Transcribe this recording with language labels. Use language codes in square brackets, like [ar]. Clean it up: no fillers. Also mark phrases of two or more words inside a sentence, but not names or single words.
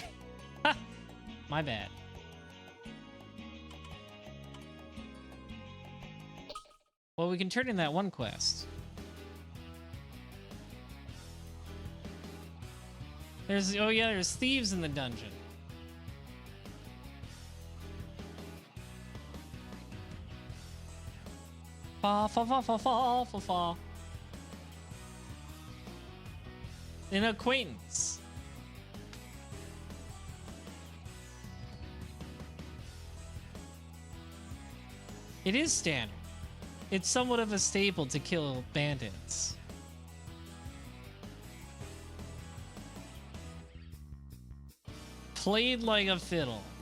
[en] My bad. Well, we can turn in that one quest. There's... Oh yeah, there's thieves in the dungeon. Fa fa fa fa fa fa fa. An acquaintance. It is standard. It's somewhat of a staple to kill bandits. Played like a fiddle.